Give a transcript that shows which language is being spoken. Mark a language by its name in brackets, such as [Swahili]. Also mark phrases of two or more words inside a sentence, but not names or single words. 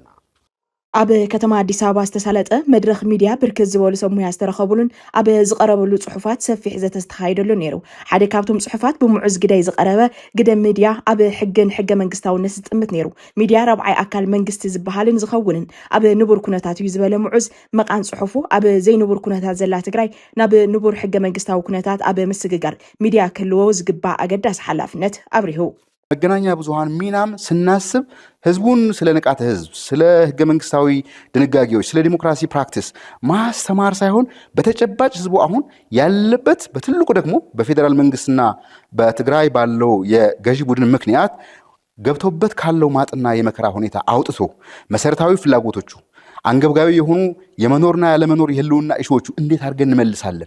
[Tigrinya] ኣብ ከተማ ኣዲስ ኣበባ ዝተሳለጠ መድረኽ ሚድያ ብርክት ዝበሉ ሰብ ሞያ ዝተረኸቡሉን ኣብ ዝቐረበሉ ጽሑፋት ሰፊሕ ዘተ ዝተኻየደሉ ነይሩ። ሓደ ካብቶም ጽሑፋት ብሙዑዝ ግደይ ዝቐረበ ግደ ሚድያ ኣብ ሕግን ሕገ መንግስታውነት ዝጥምት ነይሩ። ሚድያ ረብዓይ ኣካል መንግስቲ ዝበሃልን ዝኸውንን ኣብ ንቡር ኩነታት እዩ ዝበለ ሙዑዝ መቃን ጽሑፉ ኣብ ዘይንቡር ኩነታት ዘላ ትግራይ ናብ ንቡር ሕገ መንግስታዊ ኩነታት ኣብ ምስግጋር ሚድያ ክህልዎ ዝግባእ ኣገዳሲ ሓላፍነት ኣብሪሁ። [Amharic] መገናኛ ብዙሃን ሚናም ስናስብ ህዝቡን ስለ ንቃተ ህዝብ፣ ስለ ህገ መንግስታዊ ድንጋጌዎች፣ ስለ [English] democracy practice [Amharic] ማስተማር ሳይሆን በተጨባጭ ህዝቡ አሁን ያለበት በትልቁ ደግሞ በፌዴራል መንግስትና በትግራይ ባለው የገዢ ቡድን ምክንያት ገብቶበት ካለው ማጥና የመከራ ሁኔታ አውጥቶ መሰረታዊ ፍላጎቶቹ አንገብጋቢ የሆኑ የመኖርና ያለመኖር የህልውና ኢሹዎቹ እንዴት አድርገን እንመልሳለን?